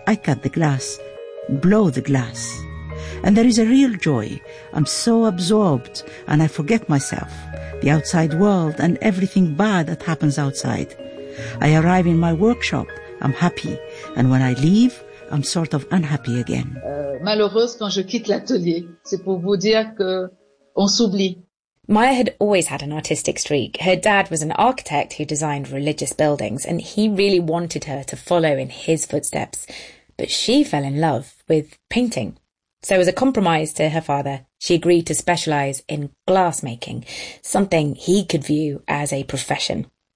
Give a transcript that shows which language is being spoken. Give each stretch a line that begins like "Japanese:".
English: I cut the glass, blow the glass. And there is a real joy. I'm so absorbed, and I forget myself, the outside world, and everything bad that happens outside. I arrive in my workshop, I'm happy, and when I leave, I'm sort of unhappy again.
French: Malheureuse quand je quitte l'atelier, c'est pour vous dire que on s'oublie.
English: Maya had always had an artistic streak. Her dad was an architect who designed religious buildings, and he really wanted her to follow in his footsteps. But she fell in love with painting. So as a compromise to her father, she agreed to specialise in glassmaking, something he could view as a profession.